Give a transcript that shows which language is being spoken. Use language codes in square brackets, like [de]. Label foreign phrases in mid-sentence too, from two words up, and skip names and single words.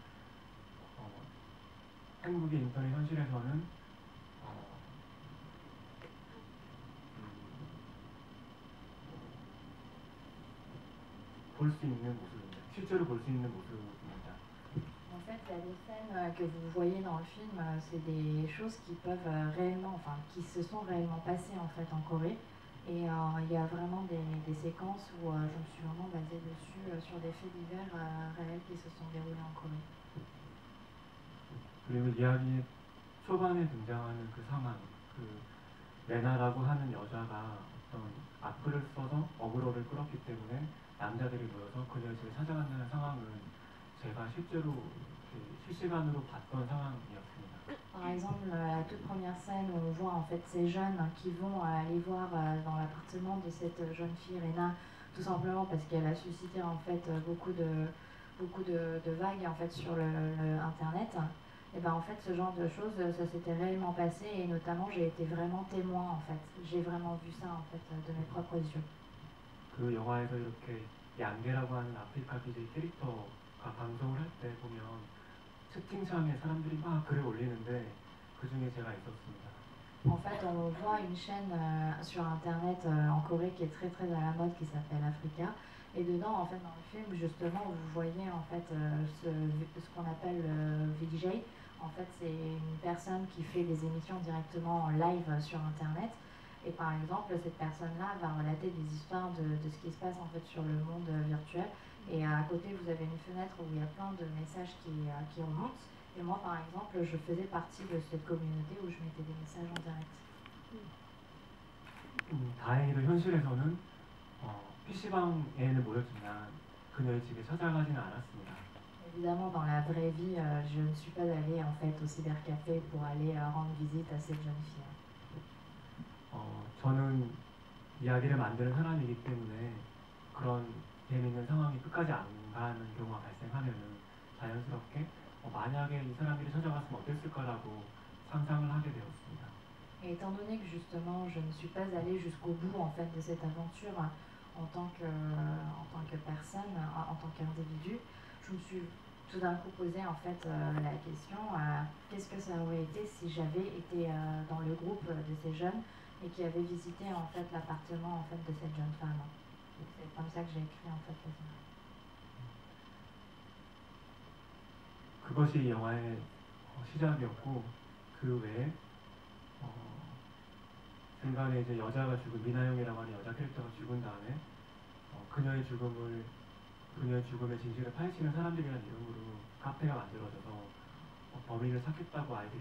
[ko] 한국의 인터넷 현실에서는 볼 수 있는 모습입니다. 실제로 볼 수 있는 모습입니다. [fr] En fait, il y a des scènes que vous voyez dans le film, c'est des choses qui peuvent réellement, enfin, qui se sont réellement passées en fait en Corée. Et il y a vraiment des séquences où je me suis vraiment basée dessus sur des faits divers réels qui se sont déroulés en Corée. [ko] 그리고 이야기의 초반에 등장하는 그 상황, 그 레나라고 하는 여자가 어떤 악플을 써서 어그로를 끌었기 때문에 남자들이 모여서 그녀를 집에 찾아간다는 상황은 제가 실제로 실시간으로 봤던 상황이었습니다. [fr] Par exemple, la toute première scène où on voit en fait ces jeunes qui vont aller voir dans l'appartement de cette jeune fille Rena, tout simplement parce qu'elle a suscité en fait beaucoup de vagues en fait sur le internet. Et ben en fait ce genre de choses ça s'était réellement passé et notamment j'ai été vraiment témoin en fait. J'ai vraiment vu ça en fait de mes propres yeux. [ko] 그 영화에서 이렇게 양계라고 하는 아프리카 BJ 캐릭터가 방송을 할 때 보면 채팅창에 사람들이 막 글을 올리는데 그 중에 제가 있었습니다. [fr] En fait, on voit une chaîne sur internet en Corée qui est très très à la mode qui s'appelle Africa. Et dedans, en fait, dans le film, justement, vous voyez en fait ce qu'on appelle VJ. En fait, c'est une personne qui fait des émissions directement en live sur internet. Et par exemple, cette personne-là va relater des histoires de ce qui se passe en fait sur le monde virtuel. Et à côté, vous avez une fenêtre où il y a plein de messages qui remontent. Et moi, par exemple, je faisais partie de cette communauté où je mettais des messages en direct. [ko] 다행히도 현실에서는 PC방에는 모였지만 그녀의 집에 찾아가지는 않았습니다. [fr] Évidemment, dans la vraie vie, je ne suis pas allée en fait au cybercafé pour aller rendre visite à cette jeune fille. [ko] 저는 이야기를 만드는 사람이기 때문에 그런 재미있는 상황이 끝까지 안 가는 경우가 발생하면은 자연스럽게 만약에 이 사람들이 찾아갔으면 어땠을까라고 상상을 하게 되었습니다. [fr] Et étant donné que justement je ne suis pas allée jusqu'au bout en fait de cette aventure en tant que personne, en tant qu'individu, je me suis tout d'un coup posé en fait la question qu'est-ce que ça aurait été si j'avais été dans le groupe de ces jeunes et qui avaient visité en fait l'appartement en fait de cette jeune femme. C'est comme ça que j'ai écrit en fait le scénario. [ko] 그것이 영화의 시작이었고 그 외에 중간에 이제 여자가 죽은 미나영이라고 하는 여자 캐릭터가 죽은 다음에 그녀의 죽음의 진실을 파헤치는 사람들이라는 이름으로 카페가 만들어져서 범인을 찾겠다고 아이들이